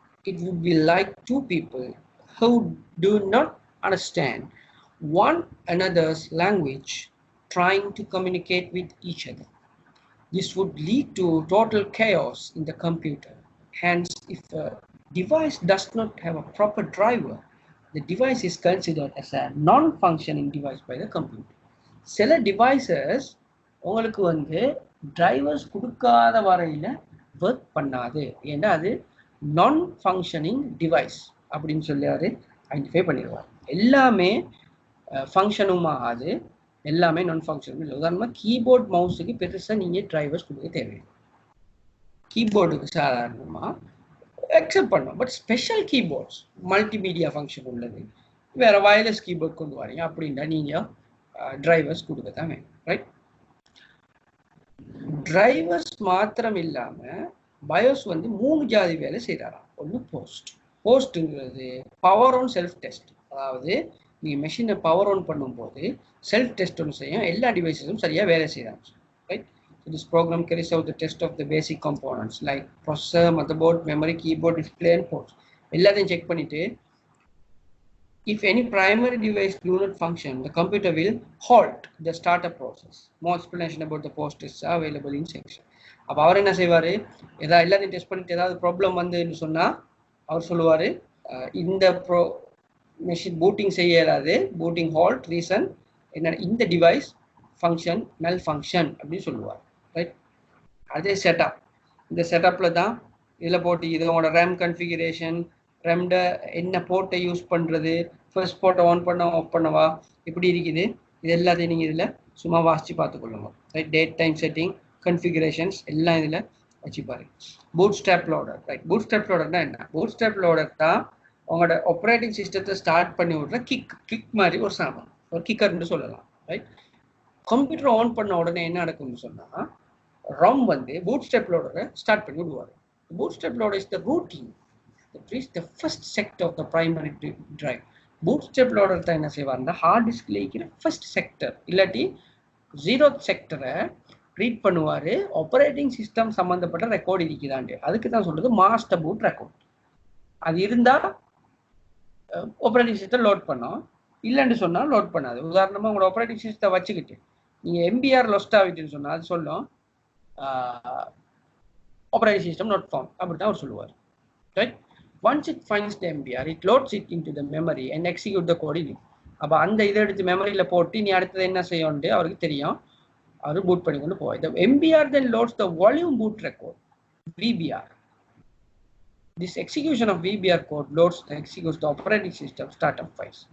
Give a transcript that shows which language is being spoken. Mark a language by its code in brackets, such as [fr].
[en] It would be like two people who do not understand one another's language trying to communicate with each other. This would lead to total chaos in the computer. Hence, if a device does not have a proper driver, the device is considered as a non-functioning device by the computer. [ta] சில devices உங்களுக்கு வந்து drivers கொடுக்காத வரையில் work பண்ணாது, ஏன்னா அது நான் functioning device அப்படின்னு சொல்லி அவர் ஐடென்டிஃபை பண்ணிடுவார். எல்லாமே ஃபங்க்ஷனும் ஆகாது, எல்லாமே நான் ஃபங்க்ஷனும் இல்லை. உதாரணமாக கீபோர்ட் மவுஸுக்கு பெருசாக நீங்கள் டிரைவர்ஸ் கொடுக்க தேவையில்லை. கீபோர்டுக்கு சாதாரணமாக அக்செப்ட் பண்ணும். But special keyboards multimedia function உள்ளது, வேற வயர்லெஸ் கீபோர்ட் கொண்டு வரீங்க அப்படின்னா நீங்கள் டிரைவர்ஸ் கொடுக்க தான் வேணும். ரைட், டிரைவர்ஸ் மாத்திரம் இல்லாமல் பயோஸ் வந்து 3 ஜாதி வேலை செய்கிறாராம். ஒன்று போஸ்ட்டுங்கிறது பவர் ஆன் செல்ஃப் டெஸ்ட், அதாவது நீங்கள் மெஷினை பவர் ஆன் பண்ணும்போது செல்ஃப் டெஸ்ட் ஒன்று செய்யும், எல்லா டிவைஸஸும் சரியாக வேலை செய்கிறாங்க. [en] Right, this program carries out the test of the basic components like processor, motherboard, memory, keyboard, display and ports. [ta] எல்லாத்தையும் செக் பண்ணிட்டு [en] if any primary device do not function, the computer will halt the startup process. More explanation about the post is available in section. [ta] அப்போ அவர் என்ன செய்வார், எல்லாத்தையும் test பண்ணிட்டு ஏதாவது problem வந்துன்னு சொன்னால் அவர் சொல்லுவார் இந்த மெஷின் பூட்டிங் செய்ய இயலாது, பூட்டிங் ஹால்ட் ரீசன் என்ன, இந்த டிவைஸ் ஃபங்க்ஷன் மெல் ஃபங்க்ஷன் அப்படின்னு சொல்லுவார். ரைட், அதே செட்டப், இந்த செட்டப்பில் தான் இதில் போட்டு இதோட ரேம் கன்ஃபிகரேஷன், ரேம்ட என்ன போர்ட்டை யூஸ் பண்ணுறது, ஃபர்ஸ்ட் போர்ட்டை ஆன் பண்ண ஆஃப் பண்ணவா, இப்படி இருக்குது. இது எல்லாத்தையும் நீங்கள் இதில் சும்மா வாசித்து பார்த்துக்கொள்ளுங்க. Right, date time setting configurations எல்லாம் இதில் வச்சுப்பாரு. Boot strap loader. Right, boot strap லோடர்னா என்ன, பூட் ஸ்ட்ராப் லோடர் தான் உங்களோட ஆப்ரேட்டிங் சிஸ்டத்தை ஸ்டார்ட் பண்ணி விட்ற கிக் மாதிரி ஒரு சாமான், ஒரு கிக்கர்னு சொல்லலாம். ரைட், கம்ப்யூட்டர் ஆன் பண்ண உடனே என்ன நடக்கும்னு சொன்னால் ROM வந்து பூட் ஸ்ட்ராப் லோடரை ஸ்டார்ட் பண்ணி விடுவார். [en] Bootstrap loader is the routine that reach the first sector of the primary drive. [ta] bootstrap loader தான் என்ன செய்வார்னா ஹார்ட் டிஸ்க்ல இருக்கிற ஃபர்ஸ்ட் செக்டர் இல்லாட்டி 0th செக்டரை ரீட் பண்ணுவார். ஆப்ரேட்டிங் சிஸ்டம் சம்மந்தப்பட்ட ரெக்கார்டு இருக்குதாண்டு, அதுக்கு தான் சொல்றது மாஸ்டர் பூட் ரெக்கார்ட். அது இருந்தால் ஆப்ரேட்டிங் சிஸ்டம் லோட் பண்ணோம், இல்லைன்னு சொன்னால் லோட் பண்ணாது. உதாரணமாக உங்களோட ஆப்ரேட்டிங் சிஸ்டத்தை வச்சுக்கிட்டு நீங்கள் MBR லொஸ்ட் ஆகிட்டுன்னு சொன்னால் அது சொல்லும் ஆப்ரேட்டிங் சிஸ்டம் [en] not found, [ta] அப்படி தான் அவர் சொல்லுவார். [en] Right, once it finds the MBR, it loads it into the memory and execute the code in it. [ta] அப்போ அந்த இதை எடுத்து மெமரியில் போட்டு நீ அடுத்தது என்ன செய்யணும்னு அவருக்கு தெரியும், அவர் பூட் பண்ணி கொண்டு போவார். [en] The MBR then loads the volume boot record, VBR. This execution of VBR code loads and executes the operating system startup files.